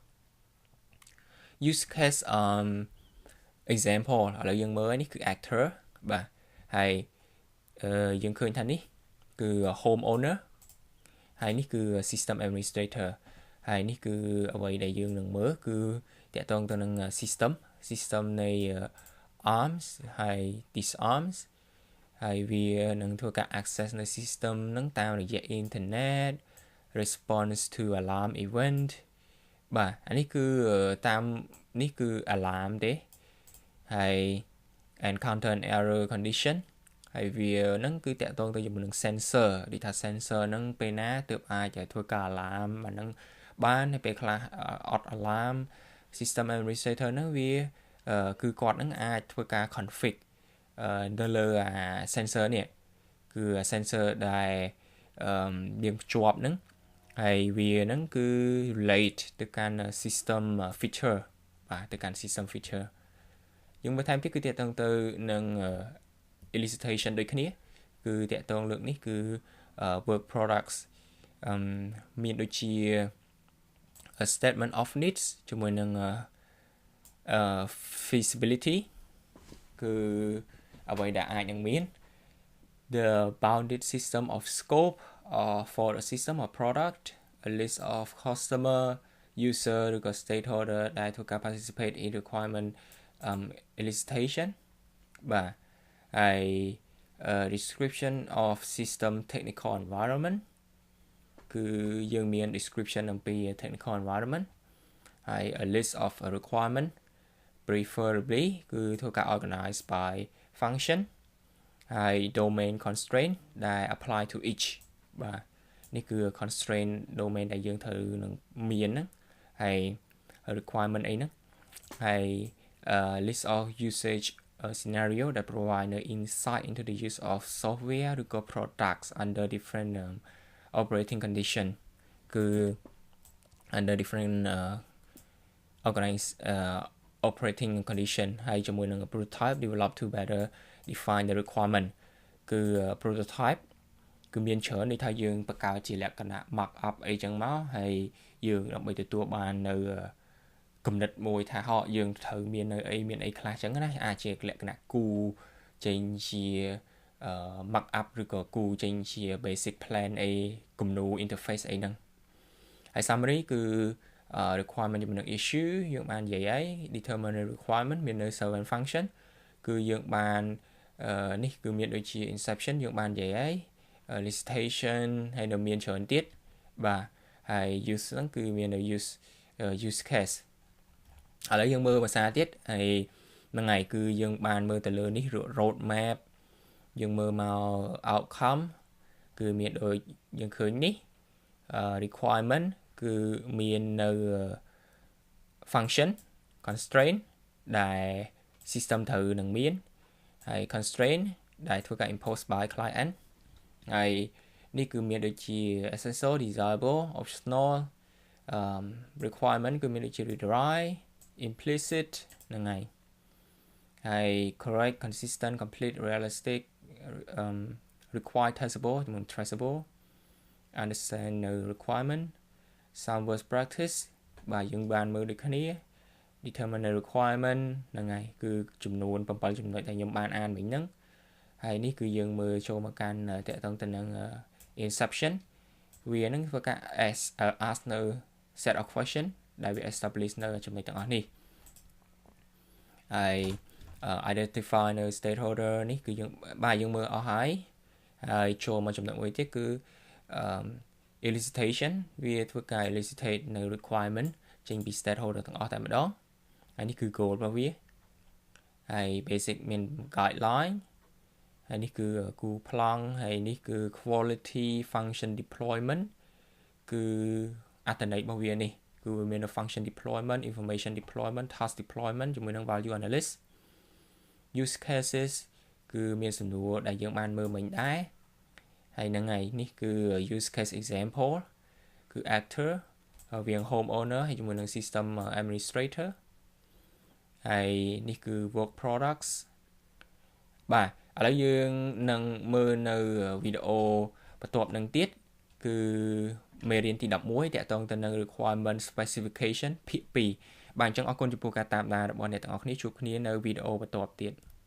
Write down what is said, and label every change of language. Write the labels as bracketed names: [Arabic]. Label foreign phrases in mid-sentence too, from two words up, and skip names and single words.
[English] use case example [Khmer] ឥឡូវយើងមើលនេះគឺ actor បាទហើយយើងឃើញថានេះគឺ [English] home owner [Khmer] ហើយនេះគឺ [English] system administrator [Khmer] ហើយនេះគឺអ្វីដែលយើងនឹងមើលគឺតកតងទៅនឹង system នៃ arms ហើយ disarms ហើយ វានឹងធ្វើការ access នៅ system ហ្នឹងតាមរយៈ [English] internet response to alarm event [Khmer] បាទអានេះគឺតាមនេះគឺ alarm ទេហើយ [English] encounter an error condition [Khmer] ហើយវាហ្នឹងគឺតាក់ទងទៅជាមួយនឹង sensor ដូចថា sensor ហ្នឹងពេលណាទើបអាចធ្វើការ alarm អាហ្នឹង បានហើយពេលខ្លះអត់ alarm [English] system administrator [Khmer] ហ្នឹងវាគឺគាត់ហ្នឹងអាចធ្វើការ config នៅលើ sensor នេះគឺ sensor ដែលយើងភ្ជាប់ហ្នឹងហើយវាហ្នឹងគឺ relate ទៅកាន់ [English] system feature [Khmer] បាទទៅកាន់ [English] system feature [Khmer] យើងមើលថែមទៀតគឺតកតងទៅនឹង elicitation ដូចគ្នាគឺតកតងលើកនេះគឺ [English] work products [Khmer] មានដូចជា [English] a statement of needs [Khmer] ជាមួយនឹង [English] feasibility [Khmer] គឺអ្វីដែលអាចនឹងមាន [English] the bounded system of scope for a system or product a list of customer user ឬក៏ stakeholder [Khmer] ដែលធ្វើការ [English] participate in requirement elicitation [Khmer] បាទហើយ [English] description of system technical environment [Khmer] គឺយើងមាន [English] description អំពី technical environment ហើយ a list of requirement preferably [Khmer] គឺធ្វើការ [English] organize by function ហើយ domain constraint ដែល apply to each [Khmer] បាទនេះគឺ [English] constraint domain [Khmer] ដែលយើងត្រូវនឹងមានហ្នឹងហើយ [English] requirement [Khmer] អីហ្នឹងហើយ [English] list of usage scenario that provide the insight into the use of software ឬក៏ products under different operating condition គឺ under different organized operating condition [Khmer] ហើយជាមួយនឹង [English] prototype develop to better define the requirement [Khmer] គឺ prototype គឺមានច្រើនន័យថាយើងបង្កើតជាលក្ខណៈ [English] mock up [Khmer] អីចឹងមកហើយយើងដើម្បីទទួលបាននៅគំនិតមួយថាយើងត្រូវ មាននៅអីខ្លះចឹងណាអាចជាលក្ខណៈគូចេញជា [English] mock up [Khmer] ឬក៏គូចេញជា [English] basic plan [Khmer] អីគំនូ interface អី ហ្នឹងហើយ summary គឺ requirement ជាមួយនឹង issue យើងបាននិយាយហើយ [English] determine the requirement [Khmer] មាននៅ [English] servant function [Khmer] គឺយើងបាននេះគឺមានដូចជា inception យើងបាននិយាយហើយ elicitation ហើយនៅមានច្រើនទៀតបាទហើយ use ហ្នឹងគឺមាននៅ [English] use case [Khmer] ឥឡូវយើងមើលភាសាទៀតហើយហ្នឹងហើយគឺយើងបានមើលទៅលើនេះ [English] road map [Khmer] យើងមើលមក outcome គឺមានដូចយើងឃើញនេះ requirement គឺមាននៅ [English] function constraint [Khmer] ដែល system ត្រូវនឹងមានហើយ constraint ដែលធ្វើការ [English] impose by client [Khmer] ហើយនេះគឺមានដូចជា [English] essential desirable optional requirement [Khmer] គឺមានដូចជា [English] retry implicit [Khmer] ហ្នឹងហើយ [English] correct consistent complete realistic required traceable ជាមួយ traceable understand the requirement some worst practice [Khmer] បាទយើងបានមើលដូចគ្នា [English] determine the requirement [Khmer] ហ្នឹងហើយគឺចំនួន7ចំណុចដែលខ្ញុំបានអានមិញហ្នឹងហើយនេះគឺយើងមើលចូលមកកាន់តកតងទៅនឹង inception វានឹងធ្វើការ ask នៅ [English] set of question [Khmer] ដែលវា establish នៅចំណុចទាំងអស់នេះហើយ identify នៅ stakeholder នេះគឺយើងមើលអស់ហើយចូលមកចំណុចមួយទៀតគឺ elicitation វាធ្វើការ elicitate នៅ requirement ចេញពី stakeholder ទាំងអស់តែម្ដងហើយនេះគឺ goal របស់វាហើយ basic មាន guideline ហើយនេះគឺគូប្លង់ ហើយនេះគឺ [English] quality function deployment [Khmer] គឺអត្ថន័យរបស់វានេះគឺវាមាន [English] function deployment information deployment task [Khmer] deployment ជាមួយនឹង [English] value analyst use cases [Khmer] គឺមានសំណួរដែលយើងបានមើលមិញដែរ ហើយហ្នឹងហើយនេះគឺ [English] use case example [Khmer] គឺ actor រវាង [English] home owner [Khmer] ហើយជាមួយនឹង [English] system administrator [Khmer] ហើយនេះគឺ [English] work products [Khmer] បាទឥឡូវយើងនឹងមើលនៅវីដេអូបន្ទាប់នឹងទៀតគឺមេរៀនទី11តាក់ទងទៅនឹង [English] requirement specification [Khmer] ភាគ2បាទអញ្ចឹងអរគុណចំពោះការតាមដានរបស់អ្នកទាំងអស់គ្នាជួបគ្នានៅវីដេអូបន្ទាប់ទៀត